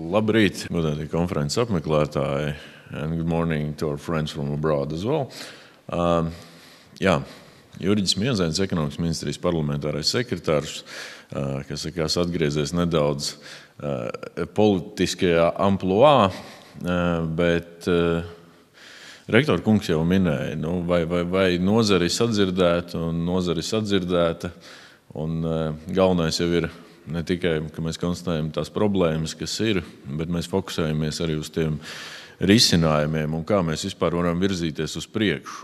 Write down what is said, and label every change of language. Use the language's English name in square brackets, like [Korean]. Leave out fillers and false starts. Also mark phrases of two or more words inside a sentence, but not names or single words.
[Latvian] Labrīt, godātie konferences apmeklētāji, [English] and good morning to our friends from abroad as well. [Latvian] Jurģis Miezēns, ekonomikas ministrijas parlamentārais sekretārs, kas atgriezies nedaudz politiskajā ampluā, bet rektora kungs jau minēja, vai nozari sadzirdēta un nozari sadzirdēta, un galvenais jau ir ne tikai, ka mēs konstatējam tās problēmas, kas ir, bet mēs fokusējamies arī uz tiem risinājumiem un kā mēs vispār varam virzīties uz priekšu.